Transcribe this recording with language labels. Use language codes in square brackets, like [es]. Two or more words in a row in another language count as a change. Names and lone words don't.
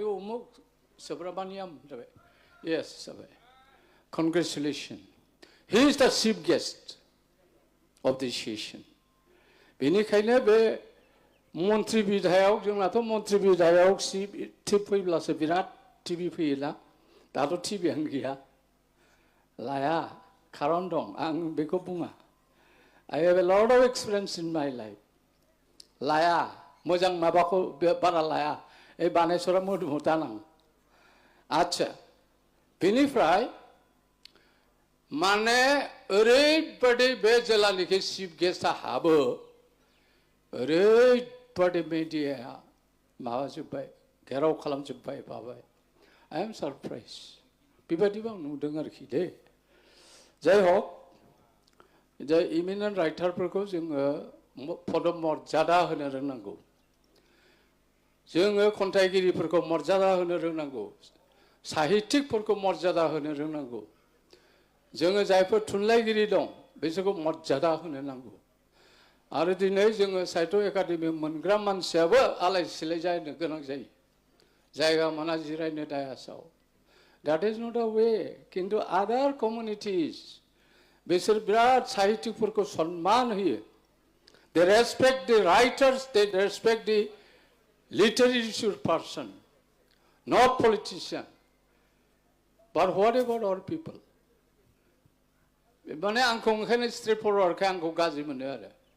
[brx] उमुक सुब्रमण्यम जाबाय येस जाबाय [en] congratulation he is the chief guest of this [brx] सेसन बेनिखायनो बे मन्त्रि बिधायक जोंनाथ' मन्त्रि बिधायक टिभ फैब्लासो बिराद टिभि फैयोना दाथ' टिभियानो गैया लाया खारन दं आं बेखौ बुङा [en] I have a lot of experience in my life [brx] लाया मोजां माबाखौ बारा लाया ए बानेश्वरा मोदोमाव दानां आच्छा बेनिफ्राय माने ओरैबायदि बे जेलानिखि चिफ गेस्टआ हाबो ओरैबायदि मिडियाया माबाजोब्बाय घेराव खालामजोब्बाय माबाय [en] I am surprised [brx] बेबायदिबो आं नुदों आरोखि दे जाय हक जे इमिनेन्ट राइटारफोरखौ जोङो पदम मर्यादा होनो रोंनांगौ जोङो खन्थाइगिरिफोरखौ मर्यादा होनो रोंनांगौ साहित्यिकफोरखौ मर्यादा होनो रोंनांगौ जोङो जायफोर थुनलाइगिरि दं बिसोरखौ मर्यादा होनो नांगौ आरो दिनै जोङो साहित्य एकाडेमि मोनग्रा मानसियाबो आलाय सिलाय जानो गोनां जायो जायगा मोना जिरायनो दायासाव [en] That is not a way. किंतु other communities, [brx] बिसोर बिराद साहित्यिकफोरखौ सन्मान होयो. [en] They respect the writers, they respect the literature person, not politician. But what about our people? [brx] माने आंखौ ओंखायनो [en] straight forward [brx] आंखौ गाज्रि मोनो आरो